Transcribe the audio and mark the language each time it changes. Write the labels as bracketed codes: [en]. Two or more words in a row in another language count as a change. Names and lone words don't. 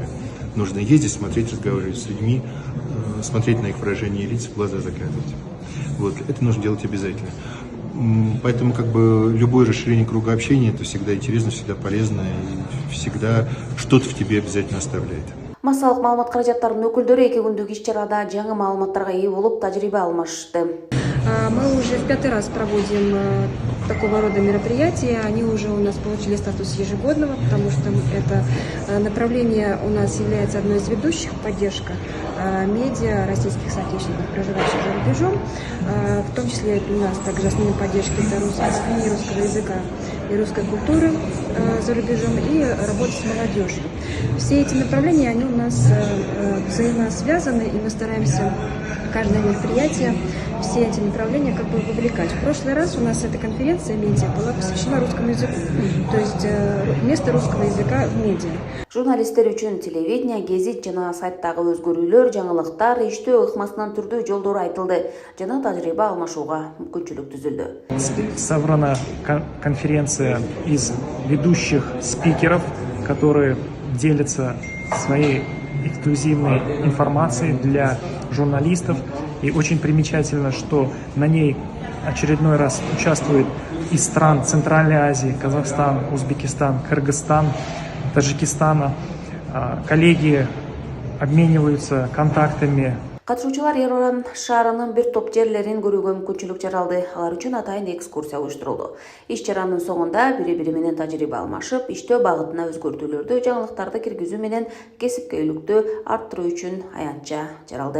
[ru] Нужно ездить, смотреть, разговаривать с людьми, смотреть на их выражение лиц, в глаза заглядывать. Вот, это нужно делать обязательно. Поэтому любое расширение круга общения — это всегда интересно, всегда полезно и всегда что-то в тебе обязательно оставляет. [ky] Массалык маалымат каражаттарынын өкүлдөрү 2 күндүк иш-чарада жаңы маалыматтарга ээ болуп, тажрыйба алмашты. [ru] Мы уже в 5-й раз проводим такого рода мероприятия. Они уже у нас получили статус ежегодного, потому что это направление у нас является одной из ведущих, поддержка медиа российских соотечественников, проживающих за рубежом. В том числе у нас также основной поддержки это русские СМИ, русского языка и русской культуры за рубежом и работа с молодежью. Все эти направления, они у нас взаимосвязаны, и мы стараемся каждое мероприятие, все эти направления вовлекать. В прошлый раз у нас эта конференция медиа была посвящена русскому языку. То есть место русского языка в медиа. [ky] Журналисттер үчүн телевидение, гезит жана сайттагы өзгөрүүлөр, жаңылыктар иштөө ыкмасынан түрдүү жолдор айтылды жана тажрыйба алмашууга мүмкүнчүлүк түзүлдү. [ru] Собрана конференция из ведущих спикеров, которые делятся своей эксклюзивной информацией для журналистов. И очень примечательно, что на ней очередной раз участвуют из стран Центральной Азии: Казахстан, Узбекистан, Кыргызстан, Таджикистана. Коллеги обмениваются контактами. [ky] Катышуучулар Ереван шаарынын бир топ жерлерин көрүүгө мүмкүнчүлүк жаралды. Алар үчүн атайын экскурсия уюштурулду. Иш чаранын соңунда бири-бири менен тажрыйба алмашып, иштөө багытына өзгөртүүлөрдү, жаңылыктарды киргизүү менен кесипкөйлүктү арттыруу үчүн аянтча жаралды.